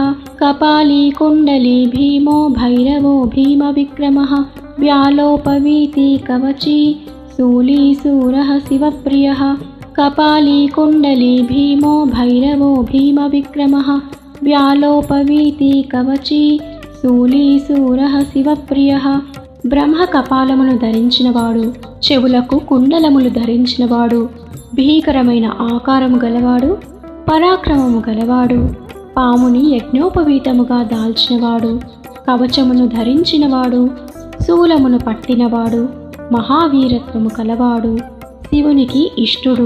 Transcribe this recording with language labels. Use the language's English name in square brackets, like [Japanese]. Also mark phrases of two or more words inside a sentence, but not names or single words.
[Sanskrit] कपाली कुंडली भीमो भैरवो भीमविक्रमः व्यालोपवीति कवची शूलीसूरः शिवप्रियः। कपाली कुंडली भीमो भैरवो भीमविक्रमः व्यालोपवीति कवची शूलीसूरः शिवप्रियः। [Telugu] బ్రహ్మ కపాలమును ధరించినవాడు, చెవులకు కుండలములు ధరించినవాడు, భీకరమైన ఆకారము గలవాడు, పరాక్రమము గలవాడు, పాముని యజ్ఞోపవీతముగా దాల్చినవాడు, కవచమును ధరించినవాడు, శూలమును పట్టినవాడు, మహావీరత్వము కలవాడు, శివునికి ఇష్టుడు.